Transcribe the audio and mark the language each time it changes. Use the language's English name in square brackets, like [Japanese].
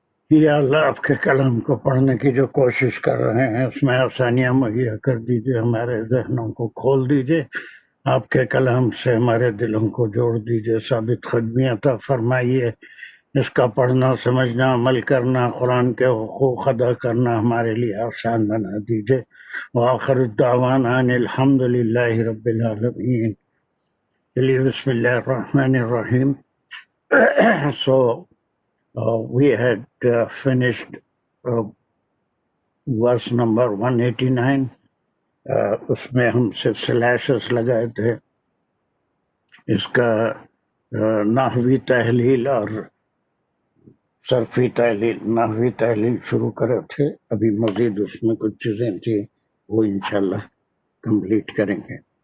[Urdu] یا اللہ آپ کے کلام کو پڑھنے کی جو کوشش کر رہے ہیں اس میں آسانیاں مہیا کر دیجیے، ہمارے ذہنوں کو کھول دیجیے، آپ کے کلام سے ہمارے دلوں کو جوڑ دیجیے، ثابت قدمی عطا فرمائیے. اس کا پڑھنا، سمجھنا، عمل کرنا، قرآن کے حقوق ادا کرنا ہمارے لیے آسان بنا دیجیے. [Arabic] وآخر الدعوانا ان الحمد للہ رب العالمین. [Urdu] چلیے [Arabic] بسم اللہ الرحمن الرحیم. [English] So we had finished verse number 189. [Urdu] اس میں ہم صرف سلیشز لگائے تھے. اس کا نحوی تحلیل اور صرفی تحلیل، نحوی تحلیل شروع کرے تھے. ابھی مزید اس میں کچھ چیزیں تھیں وہ انشاءاللہ کمپلیٹ کریں گے.